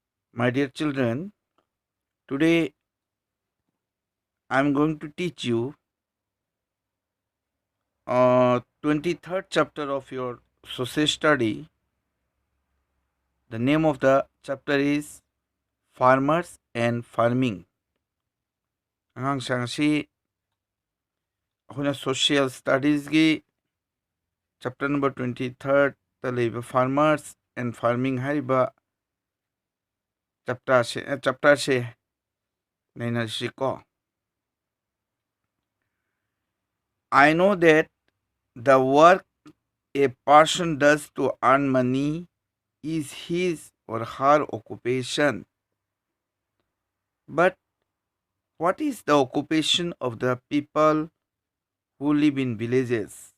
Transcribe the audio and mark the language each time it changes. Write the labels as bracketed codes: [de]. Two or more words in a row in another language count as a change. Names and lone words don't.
[en] My dear children, today I am going to teach you 23rd chapter of your social study. The name of the chapter is Farmers and Farming. [mni] ꯑꯉꯥꯡꯁꯤꯡ ꯑꯁꯤ ꯑꯩꯈꯣꯏꯅ [en] social studiesgi chapter number [mni] 23ꯗ ꯂꯩꯕ ꯐꯥꯔꯃꯔꯁ ꯑꯦꯟ ꯐꯥꯔꯃꯤꯡ ꯍꯥꯏꯔꯤꯕ ꯆꯦꯞꯇꯔꯁꯦ ꯅꯩꯅꯁꯤꯀꯣ. [en] I know that the work a person does to earn money is his or her occupation. But what is the occupation of the people who live in villages?